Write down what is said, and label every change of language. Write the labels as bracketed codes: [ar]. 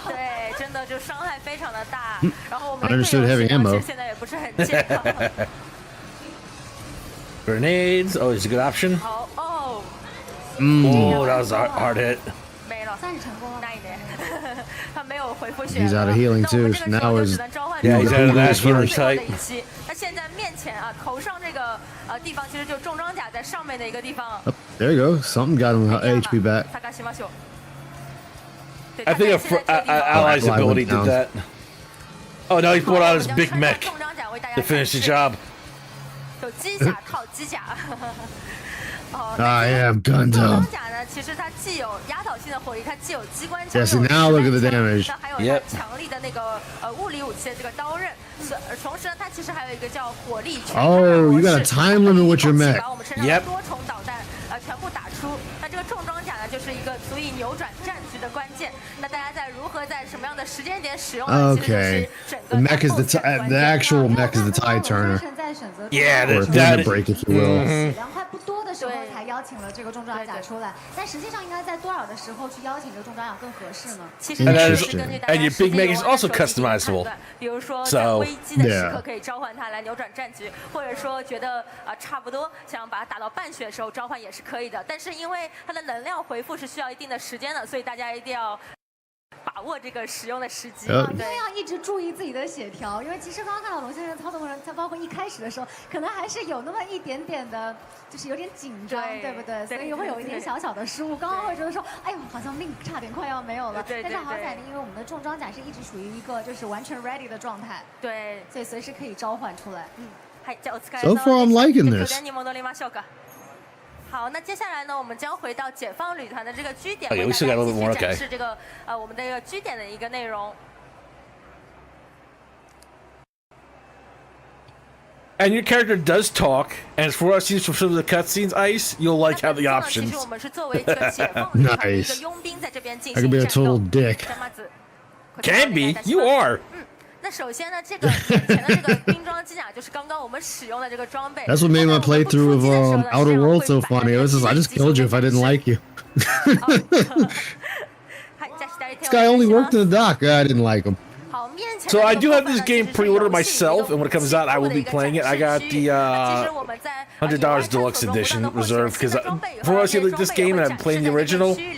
[zh] 对，真的就伤害非常的大。然后我们的队友现在也不是很健康。 [en] Grenades, oh, it's a good option. [zh] 好哦。 [en] Oh, that was a hard hit. [zh] 没了，算是成功了。那一点，他没有回复血。 [en] He's out of healing too. Now is yeah, he's out of that healing type. [zh] 那现在面前啊，头上这个地方其实就重装甲在上面的一个地方。 [en] There you go. Something got him HP back. I think Ally's ability did that. Oh no, he pulled out his big mech to finish the job. [zh] 有机甲套机甲。 [en] I am gunned up. [zh] 重装甲呢，其实它既有压倒性的火力，它既有机关枪， [en] Yes, now look at the damage. [zh] 那还有它强力的那个物理武器的这个刀刃。同时呢，它其实还有一个叫火力全开模式。 [en] Oh, you got a time limit with your mech. [zh] 把我们身上的多重导弹全部打出。那这个重装甲呢，就是一个足以扭转战局的关键。那大家在如何在什么样的时间点使用呢？ [en] Okay. The mech is the actual mech is the tide turner. Yeah, or limit break, if you will. [zh] 凉快不多的时候才邀请了这个重装甲出来，但实际上应该在多少的时候去邀请这个重装甲更合适呢？ [en] And your big mech is also customizable. [zh] 比如说在危机的时刻可以召唤它来扭转战局，或者说觉得差不多想把它打到半血的时候召唤也是可以的。但是因为它的能量回复是需要一定的时间的，所以大家一定要把握这个使用的时机。对，要一直注意自己的血条，因为其实刚刚看到龙先生操纵人，他包括一开始的时候，可能还是有那么一点点的，就是有点紧张，对不对？所以会有一点小小的失误。刚刚会觉得说，哎呦，好像命差点快要没有了。但是好在因为我们的重装甲是一直属于一个就是完全 ready 的状态，对，所以随时可以召唤出来。 [en] So far, I'm liking this. [zh] 好，那接下来呢，我们将回到解放旅团的这个据点，为大家继续展示这个我们的这个据点的一个内容。 [en] And your character does talk, and for us, use from some of the cutscenes, Ice, you'll like how the options. [zh] 其实我们是作为这个解放旅团的一个佣兵在这边进行 [en] I can be a total dick. Can be, you are. [zh] 那首先呢，这个眼前的这个冰装机甲就是刚刚我们使用的这个装备。 [en] That's what made my playthrough of Outer Worlds so funny. It was just I just killed you if I didn't like you. This guy only worked in the dock. I didn't like him. So I do have this game pre-ordered myself, and when it comes out, I will be playing it. I got the $100 deluxe edition reserved because for us, like this game, and I'm playing the original.